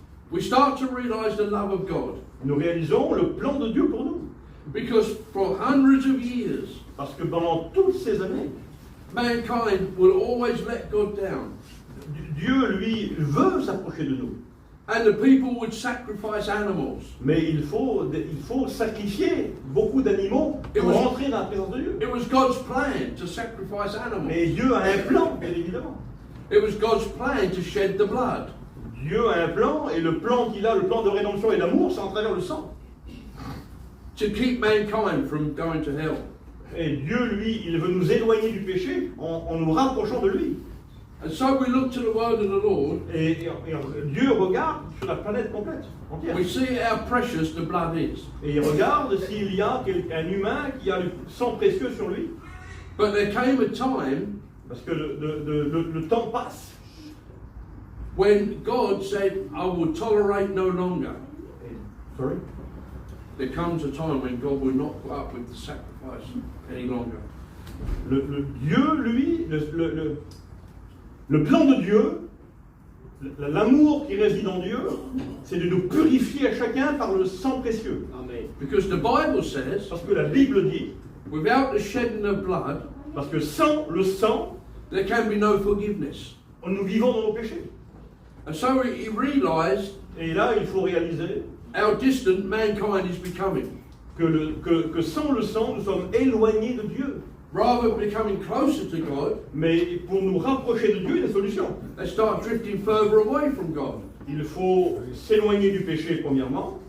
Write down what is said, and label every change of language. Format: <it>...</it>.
<en>we start to realize the love of God.</en> <fr>nous réalisons le plan de Dieu pour nous.</fr> <en>Because for hundreds of years,</en> <fr>Parce que pendant toutes ces années,</fr> <en>mankind will always let God down.</en> <fr>Dieu, lui, veut s'approcher de nous.</fr> <en>And the people would sacrifice animals.</en> <fr>Mais il faut sacrifier beaucoup d'animaux pour rentrer dans la présence de Dieu.</fr> <en>It was God's plan to sacrifice animals.</en> <fr>Mais Dieu a un plan, bien évidemment.</fr> <en>It was God's plan to shed the blood.</en> <fr>Dieu a un plan, et le plan qu'il a, le plan de rédemption et d'amour, c'est en travers le sang.</fr> <en>To keep mankind from going to hell.</en> <fr>Et Dieu, lui, il veut nous éloigner du péché en nous rapprochant de lui.</fr> <en>And so we look to the word of the Lord.</en> <fr>Et Dieu regarde sur la planète complète, entière.</fr> <en>We see how precious the blood is.</en> <fr>Et il regarde s'il y a un humain qui a le sang précieux sur lui.</fr> <en>But there came a time</en> <fr>Parce que le temps passe.</fr> <en>when God said, "I will tolerate no longer." Sorry? There comes a time when God will not put up with the sacrifice any longer.</en> <fr>Le Dieu, lui, le plan de Dieu, l'amour qui réside en Dieu, c'est de nous purifier à chacun par le sang précieux.</fr> <en>Amen. Because the Bible says,</en> <fr>Parce que la Bible dit,</fr> <en>without the shedding of blood,</en> <fr>parce que sans le sang,</fr> <en>there can be no forgiveness.</en> <fr>nous vivons dans nos péchés.</fr> <en>And so he realized</en> <fr>Et là, il faut réaliser</fr> <en>how distant mankind is becoming.</en> <fr>que sans le sang, nous sommes éloignés de Dieu.</fr> <en>Rather than becoming closer to God,</en> <fr>Mais pour nous rapprocher de Dieu, il y a une solution.</fr> <en>they start drifting further away from God.</en> <fr>Il faut s'éloigner du péché, premièrement.</fr>